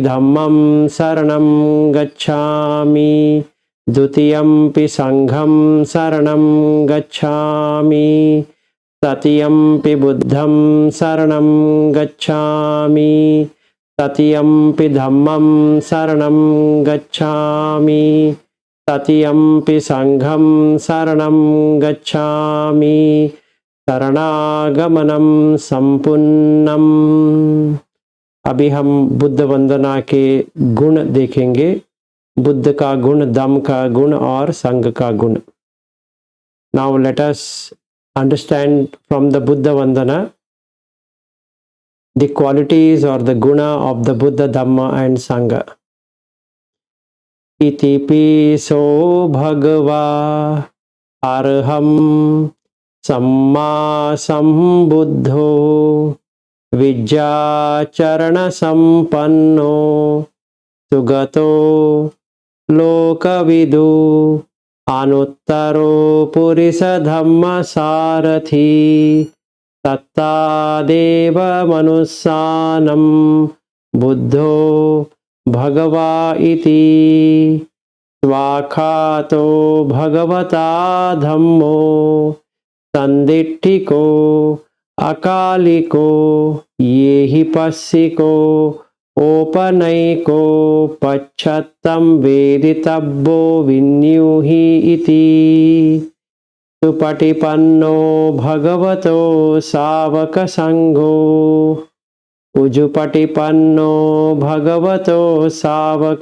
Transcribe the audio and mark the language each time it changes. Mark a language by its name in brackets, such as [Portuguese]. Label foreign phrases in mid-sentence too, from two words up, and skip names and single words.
[Pali] धम्मं शरणं गच्छामि, द्वितीयंपि संघं शरणं गच्छामि, तृतीयंपि बुद्धं शरणं गच्छामि, तृतीयंपि धम्मं शरणं गच्छामि, तृतीयंपि संघं शरणं गच्छामि, शरणागमनं संपूर्णम्। [Hindi] अभी हम बुद्ध वंदना के गुण देखेंगे। बुद्ध का गुण, दम का गुण और संघ का गुण। [English] Now let us understand from the Buddha Vandana the qualities or the guna of the Buddha, Dhamma and Sangha. [Pali] Iti piso bhagava arham samma sambuddho vijjacharana sampanno sugato lokavidu anuttaro purisa dhamma sarathi तत्तादेव मनुस्सानं बुद्धो भगवा इति। स्वाखातो भगवता धम्मो संदिट्ठिको अकालिको ये हि पस्सिको ओपनैको पच्छत्तं वेदितव्यो विन्युहि इति। सुपटिपन्नो भगवतो सावक संघो उजुपटिपन्नो भगवतो सावक